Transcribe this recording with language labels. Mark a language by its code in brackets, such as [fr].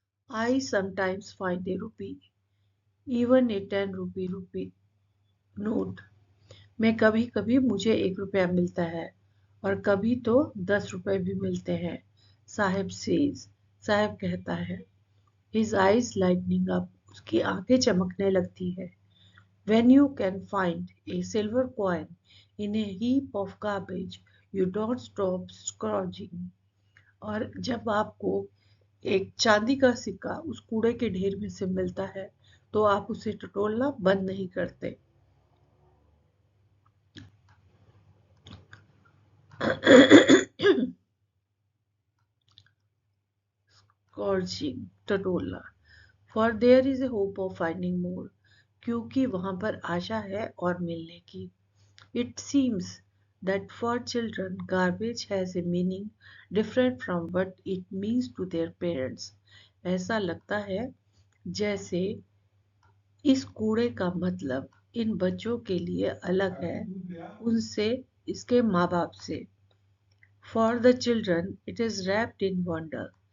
[en] I sometimes find a rupee, even a 10 rupee note। [hi] मैं कभी कभी मुझे 1 रुपया मिलता है और कभी तो 10 रुपए भी मिलते हैं। साहब कहता है। [en] His eyes lightening up, [hi] उसकी आंखें चमकने लगती है। [en] When you can find a silver coin in a heap of garbage, you don't stop scrounging। [hi] और जब आपको एक चांदी का सिक्का उस कूड़े के ढेर में से मिलता है तो आप उसे टटोलना बंद नहीं करते। Scourging, टटोलना। [en] For there is a hope of finding more, [hi] क्योंकि वहां पर आशा है और मिलने की। [en] It seems that for children garbage has a meaning different from what it means to their parents। [hi] ऐसा लगता है जैसे इस कूड़े का मतलब इन बच्चों के लिए अलग है उनसे इसके माँ बाप से। [en] For the children it is wrapped in wonder।